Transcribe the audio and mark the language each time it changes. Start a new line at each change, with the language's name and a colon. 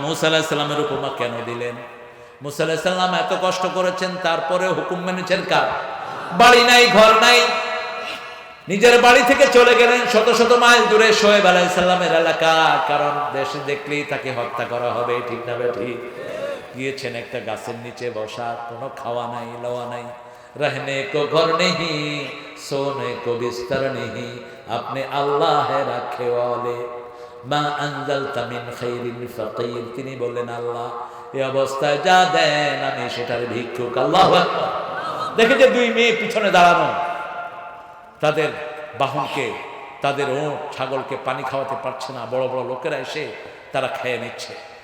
Bangla: মুসা আলাইহিস সালামের উপমা কেন দিলেন? মুসা আলাইহিস সালাম এত কষ্ট করেছেন, তারপরে হুকুম মেনেছেন কার? বাড়ি নাই, ঘর নাই, নিজের বাড়ি থেকে চলে গেলেন শত শত মাইল দূরে শোয়েব আলাইহিস সালামের এলাকা। কারণ দেশে দেখলেই তাকে হত্যা করা হবে, ঠিক না বেঠি? গিয়েছেন একটা গাছের নিচে বসা, কোনো খাওয়া নাই, লওয়া নাই।
Hindi: रहने को घर नहीं, सोने को बिस्तर नहीं, अपने अल्लाह है रखे वाले,
Arabic: मा अंजलता मिन खैरिन फकीर।
Bangla: তিনি বললেন আল্লাহ এই অবস্থায় যা দেন আমি সেটার ভিক্ষুক। আল্লাহু আকবার। দেখে যে 2 মেয়ে পিছনে দাঁড়ানো, তাদের বাহনকে, তাদের ওঁট ছাগলকে পানি খাওয়াতে পারছে না, বড় বড় লোকেরা এসে তারা খেয়ে নিচ্ছে।